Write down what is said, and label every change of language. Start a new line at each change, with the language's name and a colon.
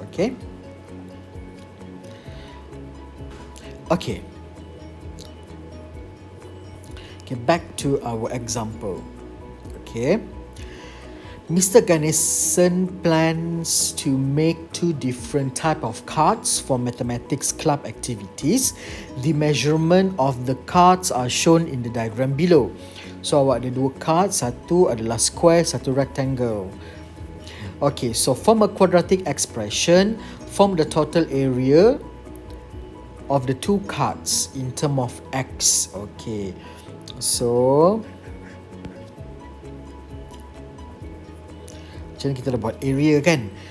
English: Okay, okay, okay, back to our example. Okay, Mr. Ganesan plans to make two different type of cards for mathematics club activities. The measurement of the cards are shown in the diagram below.
Malay: So awak ada dua card, satu adalah square, satu rectangle.
English: Okay, so form a quadratic expression, form the total area of the two cards in term of x.
Malay: Okay, so macam mana kita dah buat area kan.